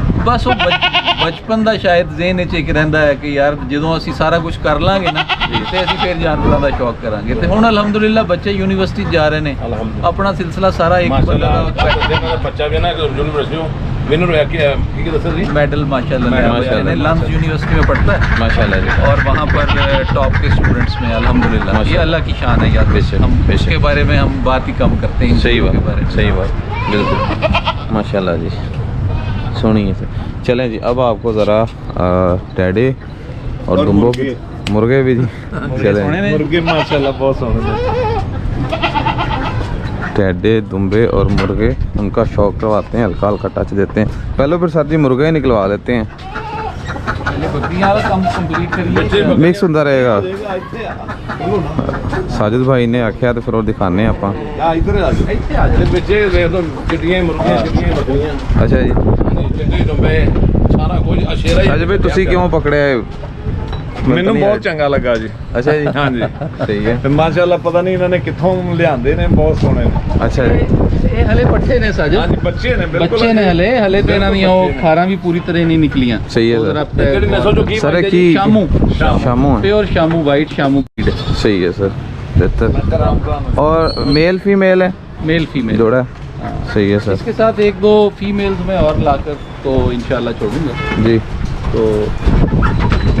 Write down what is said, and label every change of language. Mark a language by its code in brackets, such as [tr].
[pa] ਬਸ ਉਹ ਬਚਪਨ ਦਾ ਸ਼ਾਇਦ ਜ਼ਿਹਨ ਵਿੱਚ ਇੱਕ ਰਹਿੰਦਾ ਹੈ ਕਿ ਯਾਰ ਜਦੋਂ ਅਸੀਂ ਸਾਰਾ ਕੁਝ ਕਰ ਲਾਂਗੇ ਨਾ ਤੇ ਅਸੀਂ ਫਿਰ ਜਾਨਵਰਾਂ ਦਾ ਸ਼ੌਕ ਕਰਾਂਗੇ। ਤੇ ਹੁਣ ਅਲਹਮਦੁਲਿਲਾ ਬੱਚੇ ਯੂਨੀਵਰਸਿਟੀ ਜਾ ਰਹੇ ਨੇ, ਅਲਹਮਦੁਲਿਲਾ ਆਪਣਾ ਸਿਲਸਿਲਾ ਸਾਰਾ ਇੱਕ ਬੰਦਾ ਮਾਸ਼ਾਅੱਲਾ ਬੱਚਾ ਵੀ ਨਾ [hi] यूनिवर्सिटी विनर रह के ठीक है दस जी मेडल माशाल्लाह माशाल्लाह। लंस यूनिवर्सिटी में पढ़ता है माशाल्लाह जी। और वहाँ पर टॉप के स्टूडेंट्स में अल्हम्दुलिल्लाह। ये अल्लाह की शान है यार, बेशक, हम बेशक। उसके बारे में हम बात ही कम करते हैं। इन सही चीज़ों के बात, बारे में। सही बात, बिल्कुल माशाल्लाह जी, सुनिए सर। चलें जी, अब आपको ज़रा टैडे और दुम्बो मुर्गे भी जी, चलें मुर्गे माशाल्लाह बहुत सोहने टैडे दुम्बे और मुर्गे उनका शौक करवाते हैं, हल्का हल्का टच देते हैं। पहले फिर सर जी मुर्गे ही निकलवा देते हैं, पहले बकरियां वाला काम कंप्लीट करिए। मिक्स होता रहेगा। साजिद भाई ने आख्या तो फिर और दिखाने आप। इधर आ जाओ बच्चे देख लो, चिट्टियां मुर्गियां चिट्टियां बकरियां। अच्छा जी, चिट्टे डुंबे सारा कुछ अशेरा साजिद भाई तुसी क्यों पकड़े? [pa] ਮੈਨੂੰ ਬਹੁਤ ਚੰਗਾ ਲੱਗਾ ਜੀ। [hi] अच्छा जी, [pa] ਹਾਂਜੀ [hi] सही है। [pa] ਤੇ ਮਾਸ਼ਾਅੱਲਾ ਪਤਾ ਨਹੀਂ ਇਹਨਾਂ ਨੇ ਕਿੱਥੋਂ ਲਿਆਂਦੇ ਨੇ, ਬਹੁਤ ਸੋਹਣੇ ਨੇ। [hi] अच्छा जी, [pa] ਇਹ ਹਲੇ ਪੱਠੇ ਨੇ ਸਾਜੇ, ਹਾਂਜੀ ਬੱਚੇ ਨੇ ਬਿਲਕੁਲ, ਬੱਚੇ ਨੇ ਹਲੇ ਤੇ ਇਹਨਾਂ ਦੀਆਂ ਉਹ ਖਾਰਾਂ ਵੀ ਪੂਰੀ ਤਰ੍ਹਾਂ ਨਹੀਂ ਨਿਕਲੀਆਂ। [hi] सही है [pa] ਉਹ [hi] सर। [pa] ਜ਼ਰਾ ਕਿਹੜੀ ਨਸਲ ਚੋਂ ਕੀ [hi] सर [pa] ਬਣਦੇ [hi] की शामू शामू है, pure Shamu white Shamu breed सही है सर, बेहतर। और मेल फीमेल है, मेल फीमेल जोड़ा है, सही है सर इसके साथ 1-2 फीमेल्स में और लाकर तो इंशाल्लाह छोड़ूंगा। जी। तो